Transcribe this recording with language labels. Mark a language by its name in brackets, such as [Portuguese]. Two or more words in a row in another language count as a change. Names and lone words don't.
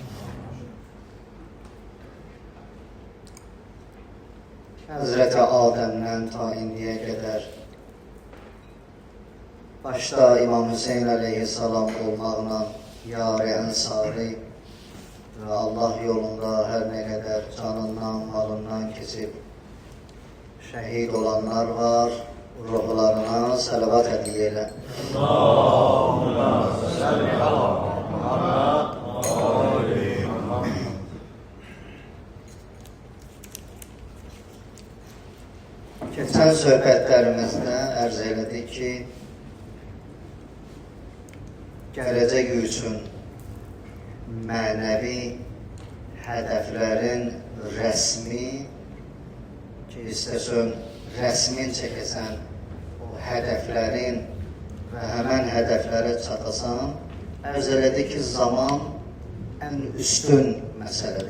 [Turkish] Hazreti Adem'den ta indiye kadar başta İmam Hüseyin aleyhisselam olmağına yar-ı ensari ve Allah yolunda her ne kadar canından, malından kesip şehit olanlar var. Ruhlarına salavat hediye eyle. [Arabic] اللهم صل على محمد آل محمد. [Azerbaijani] Geçen söhbətlərimizdə ərz elədik ki, gələcək üçün mənəvi hədəflərin rəsmi ki, istəsən rəsmin çəkəsən, o hədəflərin və həmən hədəflərə çatasan, ərz elədik ki, zaman ən üstün məsələdir.